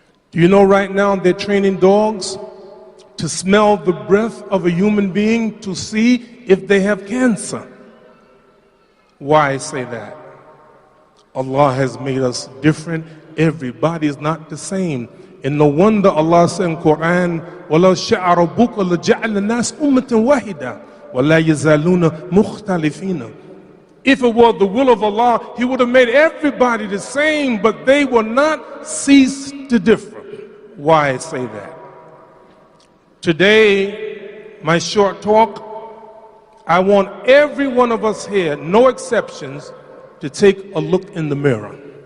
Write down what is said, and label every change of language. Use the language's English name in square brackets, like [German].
[English] Do you know right now they're training dogs to smell the breath of a human being to see if they have cancer? Why say that? Allah has made us different. Everybody is not the same. And no wonder Allah said in Quran, [Arabic] وَلَوْ شَاءَ رَبُّكَ لَجَعَلَ النَّاسَ أُمَّةً وَاحِدَةً وَلَا يَزَالُونَ مُخْتَلِفِينَ. [English] If it were the will of Allah, He would have made everybody the same, but they will not cease to differ. Why say that? Today, my short talk, I want every one of us here, no exceptions, to take a look in the mirror.